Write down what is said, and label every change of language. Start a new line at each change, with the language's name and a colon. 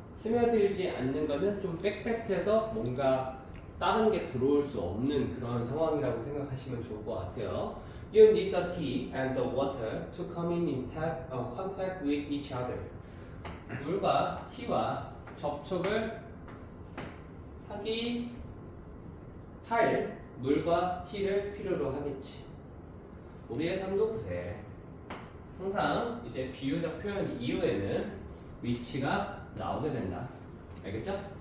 Korean: 스며들지 않는 거는 좀 빽빽해서 뭔가 다른 게 들어올 수 없는 그런 상황이라고 생각하시면 좋을 것 같아요.
English: You need the tea and the water to come in contact with each other.
Korean: 물과 티와 접촉을 할 물과 티를 필요로 하겠지. 우리의 삶도 그래. 항상 이제 비유적 표현 이후에는 위치가 나오게 된다. 알겠죠?